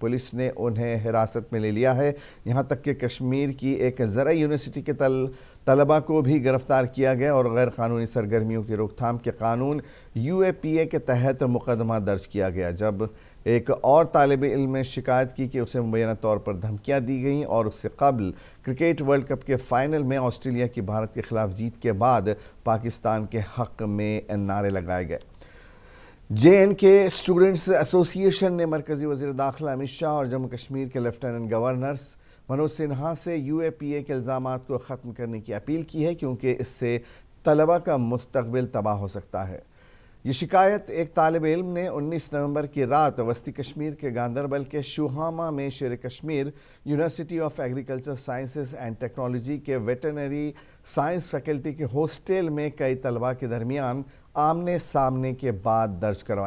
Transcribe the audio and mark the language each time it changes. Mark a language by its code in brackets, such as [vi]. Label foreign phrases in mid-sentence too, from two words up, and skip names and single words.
[ur] پولیس نے انہیں حراست میں لے لیا ہے، یہاں تک کہ کشمیر کی ایک زرعی یونیورسٹی کے طلبہ کو بھی گرفتار کیا گیا اور غیر قانونی سرگرمیوں کی روک تھام کے قانون یو اے پی اے کے تحت مقدمہ درج کیا گیا، جب ایک اور طالب علم نے شکایت کی کہ اسے مبینہ طور پر دھمکیاں دی گئیں اور اس سے قبل کرکٹ ورلڈ کپ کے فائنل میں آسٹریلیا کی بھارت کے خلاف جیت کے بعد پاکستان کے حق میں نعرے لگائے گئے۔ جے این کے اسٹوڈنٹس ایسوسی ایشن نے مرکزی وزیر داخلہ امت شاہ اور جموں کشمیر کے لیفٹیننٹ گورنر منوج سنہا سے یو اے پی اے کے الزامات کو ختم کرنے کی اپیل کی ہے، کیونکہ اس سے طلبہ کا مستقبل تباہ ہو سکتا ہے۔ یہ شکایت ایک طالب علم نے 19 نومبر کی رات وسطی کشمیر کے گاندربل کے شوہامہ میں شیر کشمیر یونیورسٹی آف ایگریکلچر سائنسز اینڈ ٹیکنالوجی کے ویٹرنری سائنس فیکلٹی کے ہاسٹل میں کئی طلبہ کے درمیان آمنے سامنے کے بعد درج کروائی۔